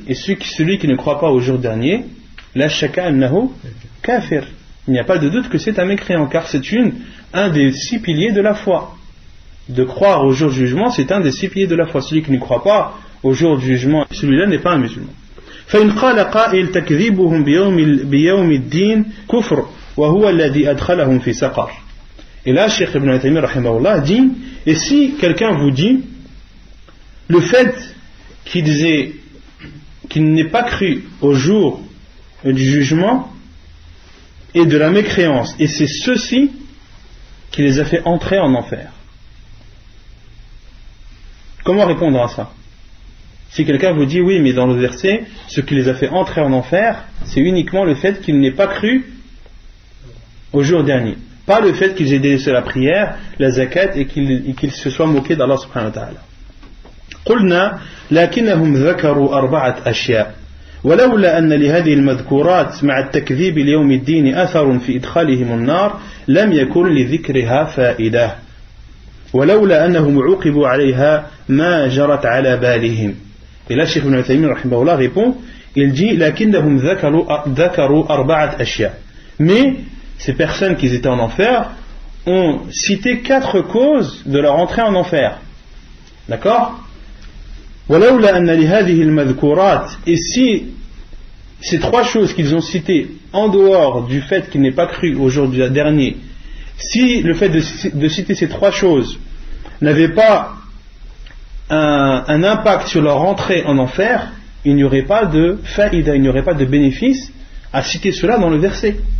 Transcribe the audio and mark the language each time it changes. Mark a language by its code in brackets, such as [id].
[fr] Et celui qui ne croit pas au jour dernier, [ar] la shaka annahu kafir, [fr] il n'y a pas de doute que c'est un mécréant, car c'est un des 6 piliers de la foi. De croire au jour du jugement, c'est un des 6 piliers de la foi. Celui qui ne croit pas au jour du jugement, celui-là n'est pas un musulman. [ar] فإن قال قائل تكذيبهم بيوم الدين كفر وهو الذي أدخلهم في سقر. [fr] Et là, Cheikh Ibn Uthaymin rahimahullah dit, et si quelqu'un vous dit le fait qu'il n'ait pas cru au jour du jugement et de la mécréance, et c'est ceci qui les a fait entrer en enfer. Comment répondre à ça? Si quelqu'un vous dit oui, mais dans le verset, ce qui les a fait entrer en enfer, c'est uniquement le fait qu'ils n'aient pas cru au jour dernier, pas le fait qu'ils aient délaissé la prière, la zakat, et qu'ils se soient moqués d'Allah subhanahu wa ta'ala. [ar] قلنا لكنهم ذكروا 4 أشياء ولولا أن لهذه المذكورات مع التكذيب ليوم الدين أثر في إدخالهم النار لم يكن لذكرها فائدة ولولا أنهم عوقبوا عليها ما جرت على بالهم. [fr] Et là, Cheikh Ibn Uthaymin rahimahullah répond, il dit [ar] لكنهم ذكروا 4 أشياء. [fr] Mais ces personnes qui étaient en enfer ont cité 4 causes de leur entrée en enfer. D'accord? [ar] ولولا أن لهذه المذكورات, [fr] et si ces 3 choses qu'ils ont citées en dehors du fait qu'ils n'aient pas cru au jour du dernier, si le fait de citer ces 3 choses n'avait pas un impact sur leur entrée en enfer, il n'y aurait pas de faïda, il n'y aurait pas de bénéfice à citer cela dans le verset.